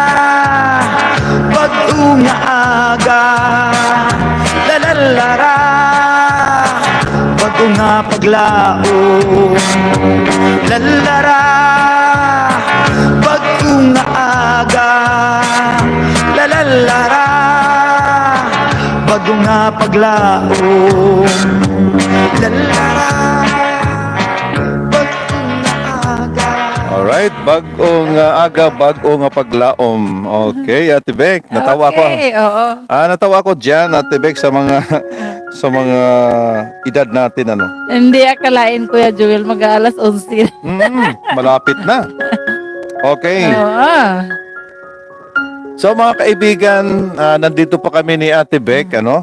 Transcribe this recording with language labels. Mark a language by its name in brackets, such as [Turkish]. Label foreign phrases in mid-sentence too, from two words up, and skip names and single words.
[Waray] bag-o nga aga lalara bag-o nga paglaom lalara bag-o nga aga lalara bag-o nga paglaom lalara bag-o nga aga. Alright, bag-o nga aga, bag-o nga paglaom. [Filipino] Okay, Ate Beck, natawa ko. Okay, oo. Natawa ko diyan, Ate Beck, sa mga sa mga edad natin ano. Hindi akalain, Kuya Joel, mag-aalas 11. Malapit na. Okay. Oo. So mga kaibigan, nandito pa kami ni Ate Beck, ano?